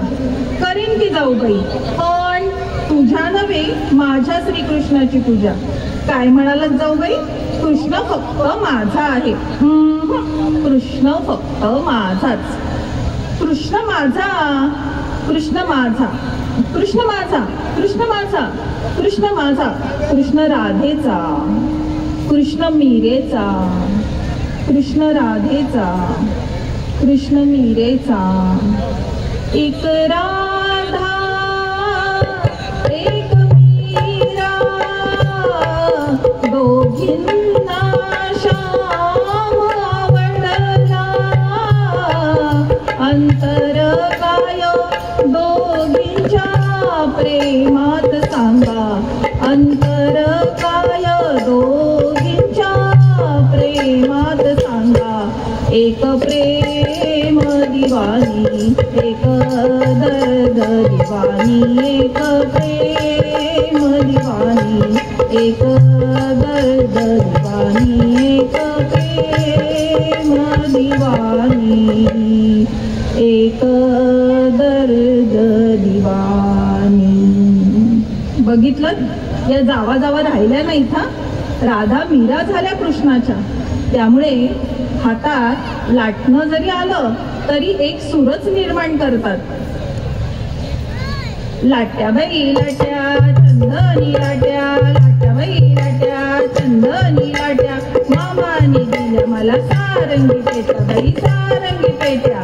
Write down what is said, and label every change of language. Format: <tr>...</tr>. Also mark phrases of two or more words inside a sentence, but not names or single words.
<mr>करीन की जाऊबाई, पण तुझ्या नव्हे माझ्या श्रीकृष्णाची पूजा. काय म्हणालात जाऊबाई? कृष्ण फक्त माझा आहे. कृष्ण फक्त माझाच. कृष्ण माझा, कृष्ण माझा, कृष्ण माझा, कृष्ण माझा, कृष्ण माझा, कृष्ण राधेचा, कृष्ण मीरेचा, कृष्ण राधेचा, कृष्ण मीरेचा. एक राधा एक मीरा दोघींना श्याम आवडला. अंतर काय दोघींच्या प्रेमात सांगा. अंतर काय दोघींच्या प्रेमात सांगा.</mr> <hi>एक प्रेम दिवानी एक दर्द दिवानी. एक प्रेम दिवानी एक दर्द दिवानी. एक प्रेम दिवानी एक दर्द दिवानी.</hi> <mr>बघितलं, या जावा जावा राहिल्या नाहीत हा. राधा मीरा झाल्या कृष्णाच्या. त्यामुळे हातात लाटणं जरी आलं तरी एक सूरच निर्माण करतात. लाट्या बाई लाट्या चंदनी लाट्या, लाट्या बाई लाट्या चंदनी लाट्या, मामाने दिल्या मला सारंगी पेट्या बाई सारंगी पेट्या.</mr>